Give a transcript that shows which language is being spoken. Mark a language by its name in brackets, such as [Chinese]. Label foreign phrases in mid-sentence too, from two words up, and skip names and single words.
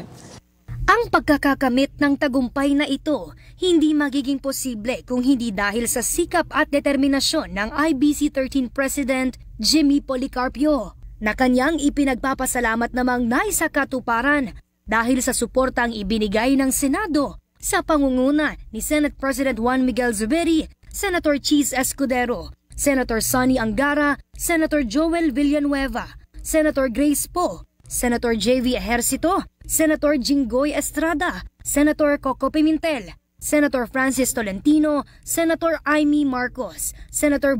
[Filipino] Ang pagkakakamit ng tagumpay na ito, hindi magiging posible kung hindi dahil sa sikap at determinasyon ng IBC13 President Jimmy Policarpio, na kanyang ipinagpapasalamat namang naisakatuparan dahil sa suportang ibinigay ng Senado sa pangunguna ni Senate President Juan Miguel Zubiri, Senator Cheese Escudero, Senator Sonny Angara, Senator Joel Villanueva, Senator Grace Poe, Senator J.V. Ejercito, Senator Jinggoy Estrada, Senator Coco Pimentel, Senator Francis Tolentino, Senator Amy Marcos, Senator